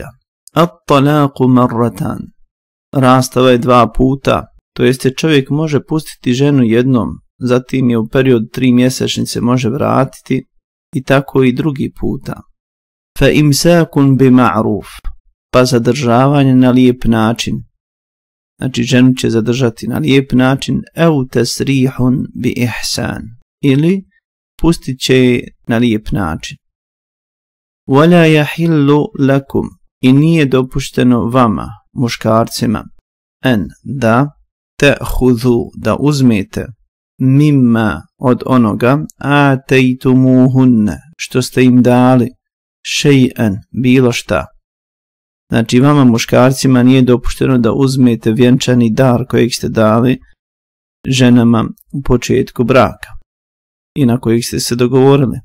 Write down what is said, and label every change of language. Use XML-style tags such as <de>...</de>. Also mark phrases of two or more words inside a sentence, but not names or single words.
<ar>الطلاق مرتان,</ar> <bs>rastava je 2 puta, to jeste čovjek može pustiti ženu jednom, zatim je u period 3 mjesečnice može vratiti i tako i drugi puta.</bs> <ar>فإمساك بمعروف,</ar> <bs>pa zadržavanje na lijep način. Znači ženu će zadržati na lijep način,</bs> <ar>أو تسريح بإحسان,</ar> <bs>ili pustit će na lijep način.</bs> <ar>ولا يحل لكم,</ar> <bs>i nije dopušteno vama, muškarcima, en da ta'khudhu, da uzmete, mimma, od onoga, atejtumuhunne, što ste im dali, šej'an, bilo šta. Znači vama muškarcima nije dopušteno da uzmete vjenčani dar kojeg ste dali ženama u početku braka i na kojeg ste se dogovorili.</bs>